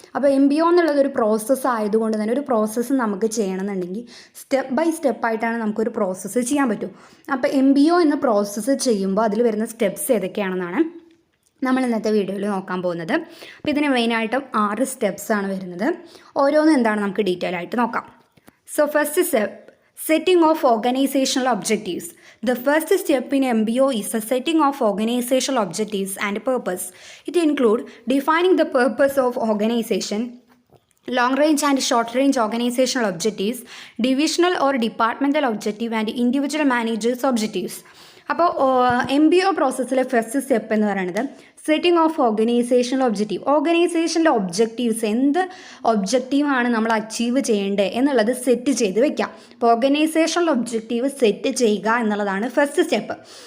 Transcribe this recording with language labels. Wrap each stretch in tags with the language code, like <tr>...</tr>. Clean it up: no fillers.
<ml>അപ്പോൾ MBO എന്നുള്ളത് ഒരു പ്രോസസ്സ് ആയതുകൊണ്ട് തന്നെ ഒരു പ്രോസസ്സ് നമുക്ക് ചെയ്യണമെന്നുണ്ടെങ്കിൽ സ്റ്റെപ്പ് ബൈ സ്റ്റെപ്പായിട്ടാണ് നമുക്കൊരു പ്രോസസ്സ് ചെയ്യാൻ പറ്റും. അപ്പോൾ MBO എന്ന പ്രോസസ്സ് ചെയ്യുമ്പോൾ അതിൽ വരുന്ന സ്റ്റെപ്സ് ഏതൊക്കെയാണെന്നാണ് നമ്മൾ ഇന്നത്തെ വീഡിയോയിൽ നോക്കാൻ പോകുന്നത്. അപ്പോൾ ഇതിന് മെയിനായിട്ടും 6 സ്റ്റെപ്സാണ് വരുന്നത്. ഓരോന്നും എന്താണ് നമുക്ക് ഡീറ്റെയിൽ ആയിട്ട് നോക്കാം.</ml> <en>So first step, setting of organizational objectives. The first step in MBO is the setting of organizational objectives and purpose. It includes defining the purpose of organization, long range and short range organizational objectives, divisional or departmental objective and individual managers objectives.</en> <ml>അപ്പോൾ MBO പ്രോസസ്സിലെ first step എന്ന് പറയുന്നത് setting of organisational objective. ഓർഗനൈസേഷൻ്റെ objectives, എന്ത് ഒബ്ജക്റ്റീവാണ് നമ്മൾ achieve ചെയ്യേണ്ടത് എന്നുള്ളത് set ചെയ്ത് വെക്കാം. അപ്പോൾ ഓർഗനൈസേഷണൽ ഒബ്ജക്റ്റീവ് സെറ്റ് ചെയ്യുക എന്നുള്ളതാണ് ഫസ്റ്റ് സ്റ്റെപ്പ്.</ml>